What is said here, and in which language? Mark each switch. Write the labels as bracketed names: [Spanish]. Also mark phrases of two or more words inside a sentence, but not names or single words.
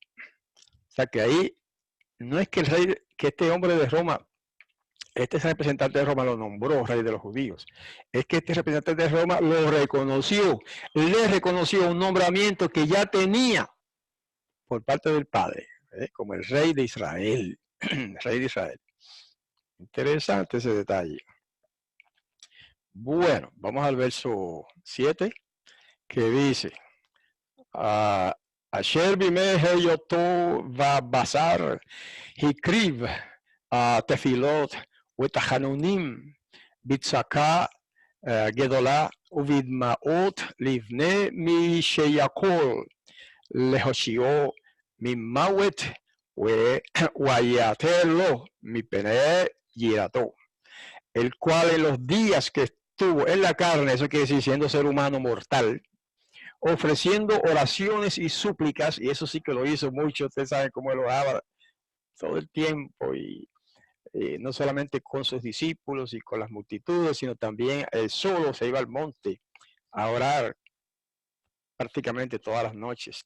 [Spanish] O sea que ahí no es que este hombre de Roma, este representante de Roma lo nombró rey de los judíos, es que este representante de Roma lo reconoció, le reconoció un nombramiento que ya tenía por parte del Padre, como el rey de Israel, rey de Israel. Interesante ese detalle. Bueno, vamos al verso 7, que dice, [Hebrew] אשר בימי היותו בבשר הקריב תפלות ותחנונים בצעקה גדולה ובדמעות לבני מי שיכול להושיעו ממוות ויעתר לו מפני יראתו, [Spanish] el cual en los días que estuvo en la carne, eso quiere decir siendo ser humano mortal, ofreciendo oraciones y súplicas, y eso sí que lo hizo mucho, ustedes saben cómo lo daba todo el tiempo, y no solamente con sus discípulos y con las multitudes, sino también él solo se iba al monte a orar prácticamente todas las noches.